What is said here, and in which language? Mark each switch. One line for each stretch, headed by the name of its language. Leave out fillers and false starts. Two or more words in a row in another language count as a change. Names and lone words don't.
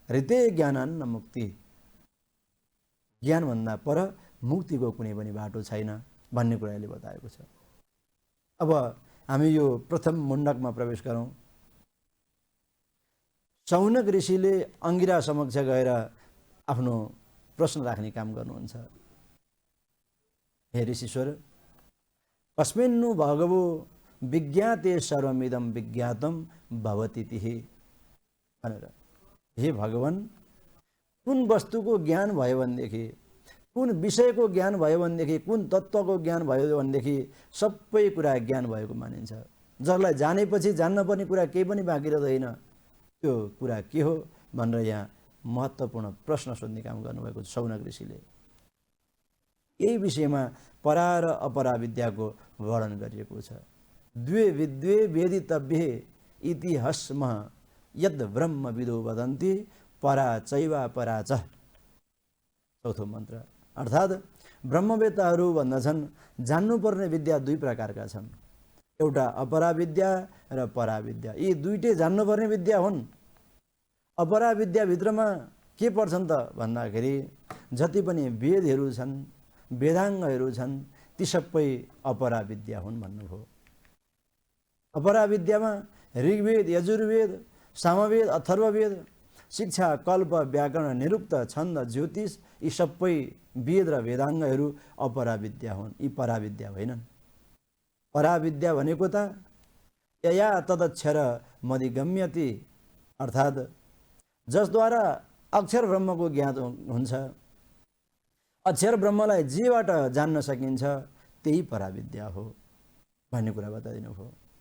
Sanskrit: ऋते ज्ञानान्न मुक्ति,
Nepali: ज्ञानभन्दा पर मुक्तिको कुनै पनि बाटो छैन भन्ने कुराले बताएको छ। अब हामी यो प्रथम मुण्डकमा प्रवेश गरौँ। शौनक ऋषिले अंगिरा समक्ष गएर आफ्नो प्रश्न राख्ने काम गर्नुहुन्छ। हे ऋषिश्वर,
Sanskrit: कस्मिन्नु भगवो विज्ञाते सर्वमिदं विज्ञातम भवति तिहि
Nepali: भनेर, हे भगवान, कुन वस्तुको ज्ञान भयो भनेदेखि, कुन विषयको ज्ञान भयो भनेदेखि, कुन तत्त्वको ज्ञान भयो भनेदेखि सबै कुरा ज्ञान भएको मानिन्छ। जसलाई जानेपछि जान्नुपर्ने कुरा केही पनि बाँकी रहँदैन। त्यो कुरा के हो भनेर यहाँ महत्त्वपूर्ण प्रश्न सोध्ने काम गर्नुभएको छ शौनक ऋषिले। यही विषयमा परा र अपरा विद्याको वर्णन गरिएको छ।
Sanskrit: द्वे विद्वे वेदितव्ये इति हस्मः यद ब्रह्म विदो वदन्ति परा चैवा परा च।
Nepali: चौथो मन्त्र अर्थात् ब्रह्मवेत्ताहरू भन्दछन् जान्नुपर्ने विद्या दुई प्रकारका छन्, एउटा अपरा विद्या र परा विद्या। यी दुईटै जान्नुपर्ने विद्या हुन्। अपरा विद्याभित्रमा के पर्छन् त भन्दाखेरि जति पनि वेदहरू छन्, वेदाङ्गहरू छन्, ती सबै अपरा विद्या हुन् भन्नुभयो। अपरा विद्यामा ऋग्वेद, यजुर्वेद, सामवेद, अथर्ववेद, शिक्षा, कल्प, व्याकरण, निरुक्त, छन्द, ज्योतिष यी सबै वेद र वेदाङ्गहरू अपरा विद्या हुन्। यी परा विद्या होइनन्। परा विद्या भनेको त
Sanskrit: यया तदक्षर मधिगम्यति,
Nepali: अर्थात् जसद्वारा अक्षर ब्रह्मको ज्ञान हुन्छ, अक्षर ब्रह्मलाई जेबाट जान्न सकिन्छ त्यही परा विद्या हो भन्ने कुरा बताइदिनु भयो।